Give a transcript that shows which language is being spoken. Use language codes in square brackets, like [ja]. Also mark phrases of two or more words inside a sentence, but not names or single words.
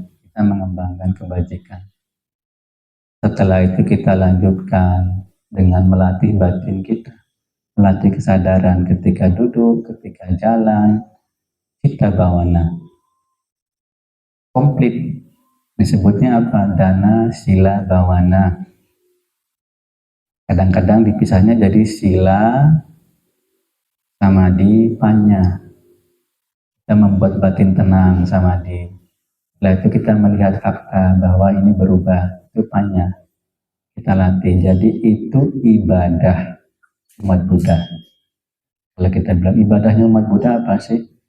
[id] Kita mengembangkan kebajikan. Setelah itu kita lanjutkan dengan melatih batin kita. Melatih kesadaran ketika duduk, ketika jalan, kita bawana. Komplit. Disebutnya apa? [pi] Dana, sila, bawana. [id] Kadang-kadang dipisahnya jadi [pi] sila, samadhi, panya. [id] Kita membuat batin tenang, samadhi. Setelah itu kita melihat fakta bahwa ini berubah. Itu panya. Kita latih. Jadi itu ibadah umat Buddha. Kalau kita bilang ibadahnya umat Buddha apa sih?